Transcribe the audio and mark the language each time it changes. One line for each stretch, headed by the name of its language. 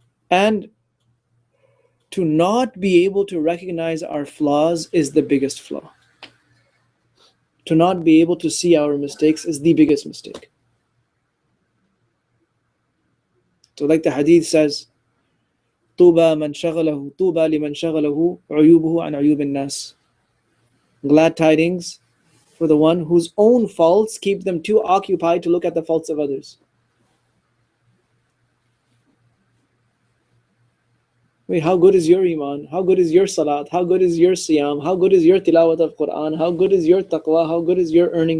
English: And to not be able to recognize our flaws is the biggest flaw. To not be able to see our mistakes is the biggest mistake. So like the hadith says,
Arabic: طُوبَى مَنْ شَغَلَهُ طُوبَى لِمَنْ شَغَلَهُ عُيُوبُهُ عَنْ عُيُوبِ النَّاسِ.
English: Glad tidings for the one whose own faults keep them too occupied to look at the faults of others. Wait, how good is your iman? How good is your salat? How good is your siyam? How good is your tilawat of Quran? How good is your taqwa? How good is your earning?